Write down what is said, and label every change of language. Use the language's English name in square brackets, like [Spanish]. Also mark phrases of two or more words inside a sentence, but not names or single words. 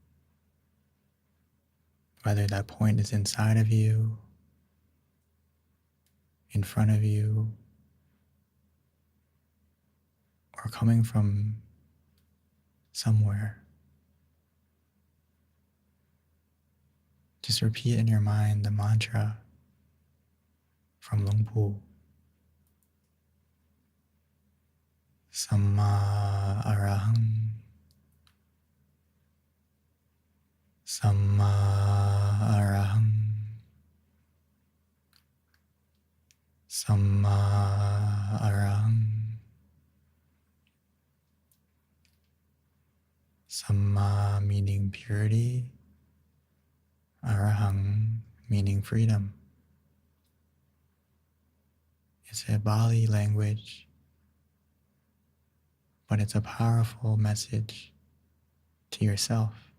[English] whether that point is inside of you, in front of you, or coming from somewhere. Just repeat in your mind the mantra from Luang Pu. [Pali] Samma Arahang. Samma Arahang. Samma Arahang. Samma meaning purity, Arahang [English] meaning freedom. It's a Bali language, but it's a powerful message to yourself.